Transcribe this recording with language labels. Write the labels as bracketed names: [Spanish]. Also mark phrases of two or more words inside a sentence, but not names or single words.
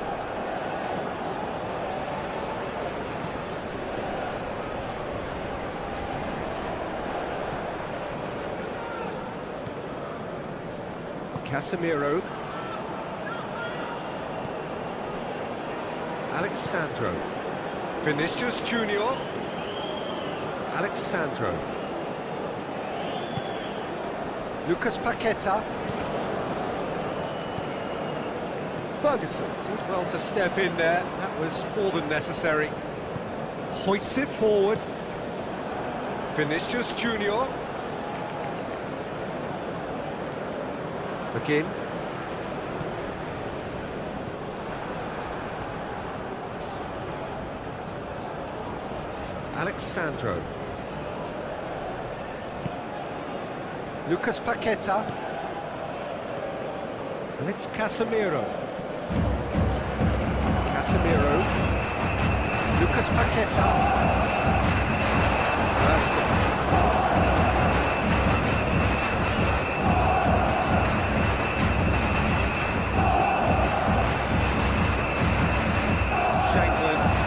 [English] Casemiro. Alexandro. Vinicius Junior. Alexandro. Lucas Paqueta. Ferguson did well to step in there. That was more than necessary. Hoists it forward. Vinicius Junior. McGinn. Alexandro. Lucas Paqueta. And it's Casemiro. Casemiro. Lucas Paqueta. Shankland.